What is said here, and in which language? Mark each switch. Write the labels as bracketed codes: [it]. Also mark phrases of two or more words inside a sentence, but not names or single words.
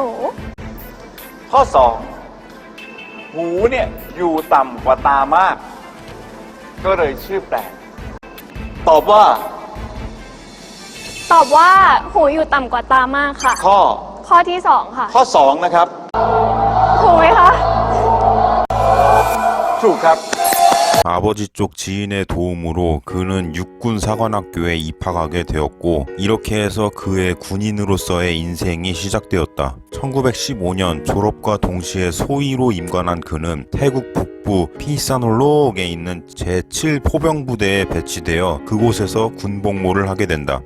[th] ข้อสองหูเนี่ยอยู่ต่ำกว่าตามาก ก็เลยชื่อแปลก ตอบว่า ตอบว่าหูอยู่ต่ำกว่าตามากค่ะ ข้อ ที่สองค่ะ ข้อสองนะครับ ถูกไหมคะ ถูกครับ [ko] 아버지 쪽 지인의 도움으로 그는 육군 사관학교에 입학하게 되었고 이렇게 해서 그의 군인으로서의 인생이 시작되었다. 1915년 졸업과 동시에 소위로 임관한 그는 태국 북부 피사놀록에 있는 제7포병부대에 배치되어 그곳에서 군복무를 하게 된다.